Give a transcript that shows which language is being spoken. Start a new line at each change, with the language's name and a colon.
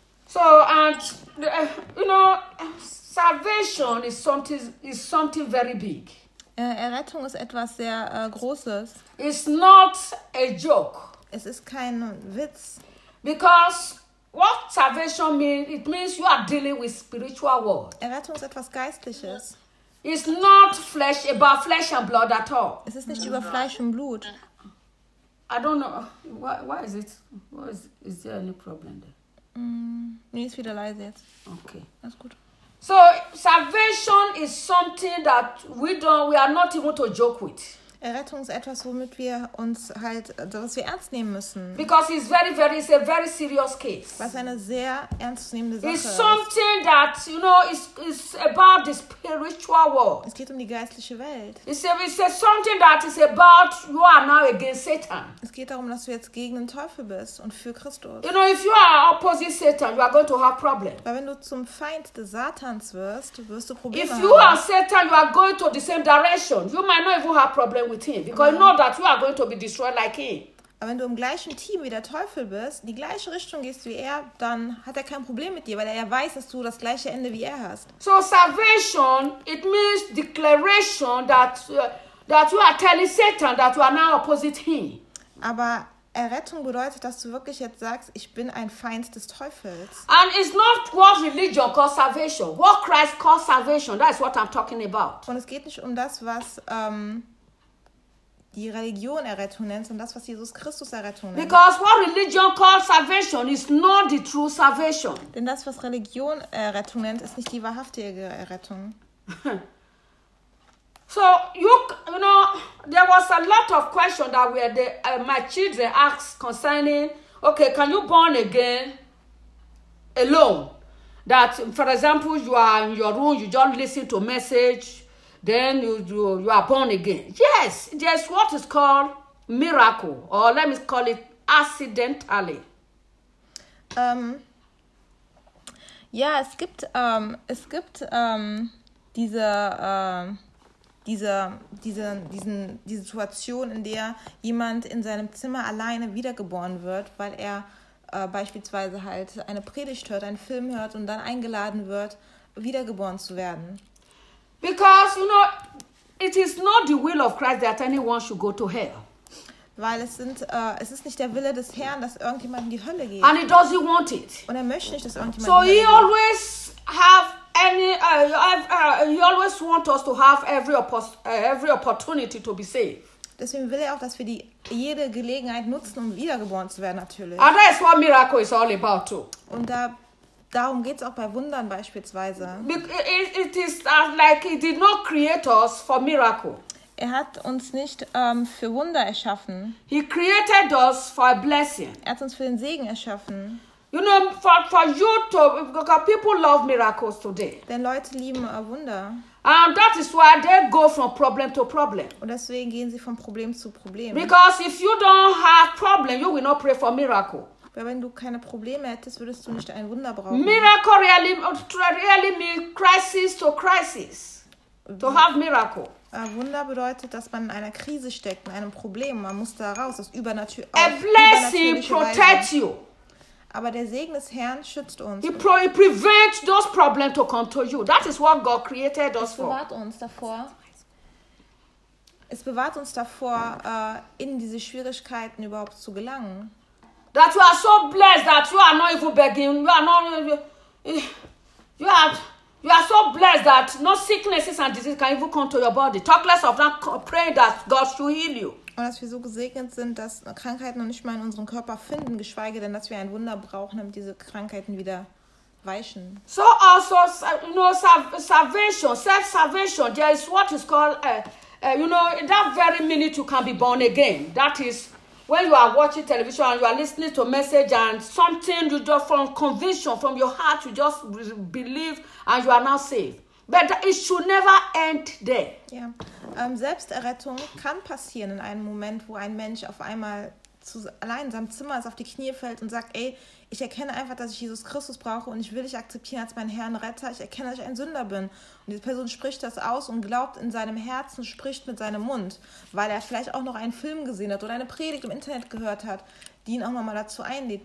English: So, and you know, salvation is something very big.
German: Errettung ist etwas sehr Großes.
English: It's not a joke.
German: Es ist kein Witz.
English: Because what salvation means, it means you are dealing with spiritual world.
German: Errettung ist etwas Geistliches.
English: It's not flesh, about flesh and blood at all.
German: Es ist nicht über Fleisch und Blut.
English: I don't know. Why is it? What is there any problem there?
German: Nee, ist wieder leise jetzt.
English: Okay. That's good. So, salvation is something that we are not even to joke with.
German: Errettung ist etwas, womit wir uns halt, was wir ernst nehmen müssen.
English: Because it's very, it's a very serious case.
German: Was eine sehr ernstzunehmende Sache ist.
English: It's something that, you know, it's about the spiritual world.
German: Es geht um die geistliche Welt.
English: It's something that is about you are now against Satan.
German: Es geht darum, dass du jetzt gegen den Teufel bist und für Christus.
English: You know, if you are opposite Satan, you are going to have problems.
German: Weil wenn du zum Feind des Satans wirst du Probleme
English: if
German: haben.
English: If you are Satan, you are going to the same direction. You might not even have problems with him, because you know that you are going to be destroyed like him.
German: Aber wenn du im gleichen Team wie der Teufel bist, in die gleiche Richtung gehst wie er, dann hat er kein Problem mit dir, weil er weiß, dass du das gleiche Ende wie er hast.
English: So salvation, it means declaration that you are telling Satan that you are now opposite him.
German: Aber Errettung bedeutet, dass du wirklich jetzt sagst, ich bin ein Feind des Teufels.
English: And it's not what religion calls salvation. What Christ calls salvation, that's what I'm talking about.
German: Und es geht nicht um das, was die Religion Errettung nennt, sondern das, was Jesus Christus Errettung nennt.
English: Because what religion calls salvation is not the true salvation.
German: Denn das, was Religion Errettung nennt, ist nicht die wahrhaftige Errettung.
English: So, you know, there was a lot of questions that were my children asked concerning, okay, can you born again alone? That, for example, you are in your room, you just listen to message, then you are born again. Yes, there's what is called miracle, or let me call it accidentally.
German: Ja, es gibt diese Situation, in der jemand in seinem Zimmer alleine wiedergeboren wird, weil er beispielsweise halt eine Predigt hört, einen Film hört und dann eingeladen wird, wiedergeboren zu werden.
English: Because, you know, It is not the will of Christ that anyone should go to hell.
German: Weil es ist nicht der Wille des Herrn, dass irgendjemand in die Hölle geht.
English: And he doesn't want it.
German: Und er möchte nicht, dass irgendjemand
English: so
German: in die Hölle geht.
English: So he always have any he always want us to have every opportunity to be saved.
German: Deswegen will er auch, dass wir die jede Gelegenheit nutzen, um wiedergeboren zu werden, natürlich.
English: And that's what miracle is all about too.
German: Und da darum geht's auch bei Wundern beispielsweise.
English: It is like he did not create us for miracle.
German: Er hat uns nicht für Wunder erschaffen.
English: He created us for a blessing.
German: Er hat uns für den Segen erschaffen.
English: You know, for you to, because people love miracles today.
German: Denn Leute lieben Wunder.
English: And that is why they go from problem to problem.
German: Und deswegen gehen sie von Problem zu Problem.
English: Because if you don't have problem, you will not pray for miracle.
German: Weil wenn du keine Probleme hättest, würdest du nicht ein Wunder brauchen.
English: Miracle really means crisis to crisis. To have miracle.
German: Wunder bedeutet, dass man in einer Krise steckt, in einem Problem. Man muss da raus, das übernatürliche.
English: A blessing protects you.
German: Aber der Segen des Herrn schützt uns.
English: He prevents those problems to come to you. That is what God created us for.
German: Es bewahrt uns davor. Es bewahrt uns davor, in diese Schwierigkeiten überhaupt zu gelangen.
English: That you are so blessed that you are not even begging. You are so blessed that no sicknesses and diseases can even come to your body. Talk less of that. Pray that God should heal you.
German: Und dass wir so gesegnet sind, dass Krankheiten noch nicht mal in unserem Körper finden, geschweige denn, dass wir ein Wunder brauchen, damit diese Krankheiten wieder weichen.
English: So also, you know, salvation, self-salvation, there is what is called, you know, in that very minute you can be born again. That is when you are watching television and you are listening to a message and something you just from conviction, from your heart, you just believe and you are now saved. But it should never end there. Yeah.
German: Selbsterrettung kann passieren in einem Moment, wo ein Mensch auf einmal allein in seinem Zimmer ist, auf die Knie fällt und sagt, ey, ich erkenne einfach, dass ich Jesus Christus brauche und ich will dich akzeptieren als meinen Herrn Retter. Ich erkenne, dass ich ein Sünder bin. Und diese Person spricht das aus und glaubt in seinem Herzen, spricht mit seinem Mund, weil er vielleicht auch noch einen Film gesehen hat oder eine Predigt im Internet gehört hat, die ihn auch nochmal dazu einlädt.